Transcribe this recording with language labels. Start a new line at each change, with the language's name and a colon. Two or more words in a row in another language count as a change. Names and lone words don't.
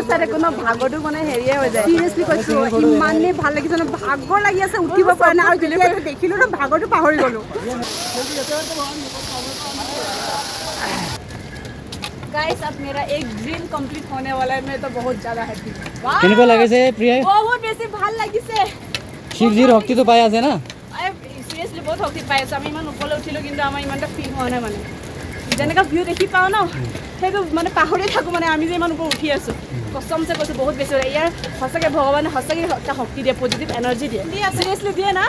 Assamese: চাই থাকো ন ভাগৰটো মানে হেৰিয়ে হৈ যায় চিৰিয়াছলি কৈছো ইমানেই ভাল লাগিছে ন ভাগৰ লাগি আছে উঠিব পৰা নাই আৰু যেতিয়া দেখিলো ন ভাগৰটো পাহৰি গলো
Hindi: गाइस अब मेरा एक
English: dream complete
Hindi: होने वाला है मैं तो बहुत ज्यादा हैप्पी
Assamese: কেনেকুৱা লাগিছে প্ৰিয়া বহুত বেছি ভাল লাগিছে শিৱজীৰ শক্তিটো পাই আছে না সিৰিয়াছলি বহুত শক্তি পাই আছো আমি ইমান ওপৰলৈ উঠিলো কিন্তু আমাৰ ইমানটা ফিল হোৱা নাই মানে যেনেকুৱা ভিউ দেখি পাওঁ ন সেইটো মানে পাহৰি থাকোঁ মানে আমি যে ইমান ওপৰত উঠি আছোঁ কষ্টমছে কৈছোঁ বহুত বেছি ইয়াৰ সঁচাকৈ ভগৱানে সঁচাকৈ এটা শক্তি দিয়ে
English: positive energy
Assamese: দিয়ে চিৰিয়াছলি দিয়ে না